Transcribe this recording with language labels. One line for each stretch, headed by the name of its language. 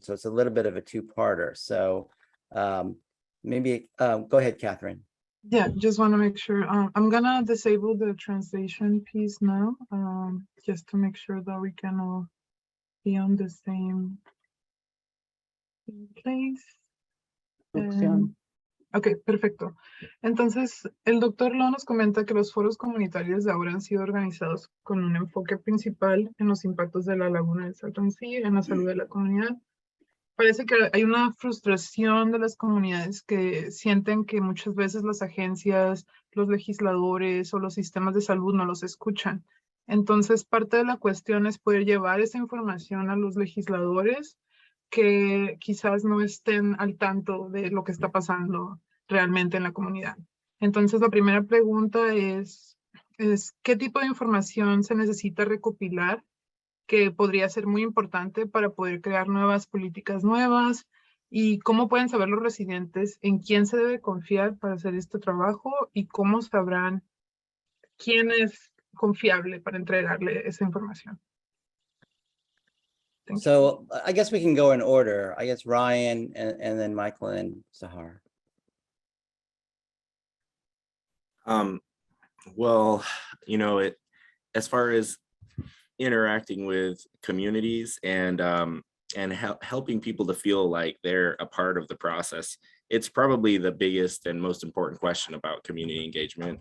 English: So it's a little bit of a two-parter. So maybe go ahead, Catherine. Yeah, just want to make sure. I'm gonna disable the translation piece now, just to make sure that we can all be on the same place.
Spanish: Ok, perfecto. Entonces, el doctor Lo nos comenta que los foros comunitarios de ahora han sido organizados con un enfoque principal en los impactos de la laguna del Saltón Sea, en la salud de la comunidad. Parece que hay una frustración de las comunidades que sienten que muchas veces las agencias, los legisladores o los sistemas de salud no los escuchan. Entonces, parte de la cuestión es poder llevar esa información a los legisladores que quizás no estén al tanto de lo que está pasando realmente en la comunidad. Entonces, la primera pregunta es ¿qué tipo de información se necesita recopilar que podría ser muy importante para poder crear nuevas políticas nuevas? ¿Y cómo pueden saber los residentes en quién se debe confiar para hacer este trabajo? ¿Y cómo sabrán quién es confiable para entregarle esa información?
English: So I guess we can go in order. I guess Ryan and then Michael and Sahar. Well, you know, as far as interacting with communities and helping people to feel like they're a part of the process, it's probably the biggest and most important question about community engagement.